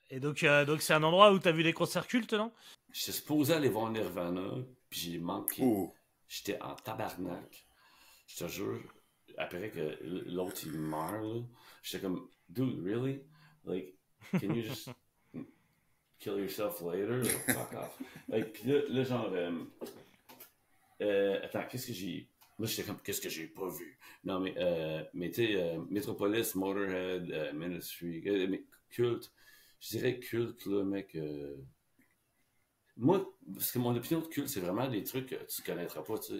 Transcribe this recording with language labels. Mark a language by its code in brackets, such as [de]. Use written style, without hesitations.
[fr] Et donc c'est un endroit où t'as vu des concerts cultes, non? J'étais supposé aller voir Nirvana, puis j'ai manqué. Oh. J'étais en tabarnak. Je te jure, après que l'autre il meurt, là, j'étais comme, [en] dude, really? Like, can you just kill yourself later? Like, fuck off. Like, [fr] pis là genre, attends, qu'est-ce que j'ai. Moi, j'étais comme, qu'est-ce que j'ai pas vu? Non, mais tu sais, Metropolis, Motorhead, Ministry, Culte. Je dirais Culte, là, mec. Moi, parce que mon opinion de Culte, c'est vraiment des trucs que tu connaîtras pas, tu sais.